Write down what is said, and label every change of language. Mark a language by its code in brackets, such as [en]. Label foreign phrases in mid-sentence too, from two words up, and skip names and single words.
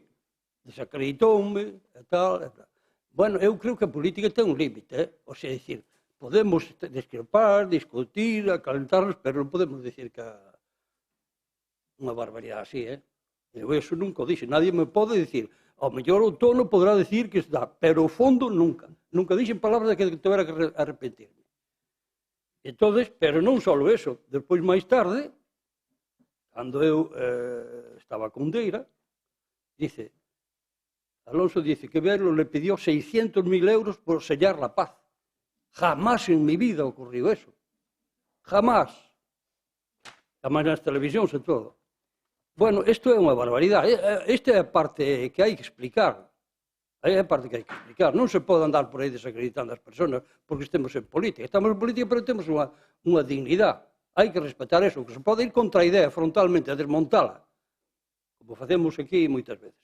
[gl] Desacreditoume, e tal, e tal. Bueno, eu creo que a política ten un límite, [es] O sea, decir, [gl] podemos discrepar, discutir, acalentarnos, pero non podemos decir que unha barbaridade así, Eu eso nunca o dixe. Nadie me pode decir, ao mellor o tono [es] podrá decir [gl] que está, pero o fondo nunca. Nunca dixen palabras de que tuvera que arrepentirme. Entonces, pero non só eso, despois máis tarde, cando eu estaba con Deira, [es] dice, Alonso dice que Velo le pidió 600.000 euros por sellar la paz. Jamás en mi vida ocurrió eso. Jamás. Además [gl] nas televisións e todo. Bueno, isto é unha barbaridade. Esta é a parte que hai que explicar. É a parte que hai que explicar. Non se pode andar por aí desacreditando as persoas porque estemos en política. Estamos en política, pero temos unha dignidade. Hai que respetar eso. Que se pode ir contra a idea frontalmente, a desmontala, como facemos aquí moitas veces.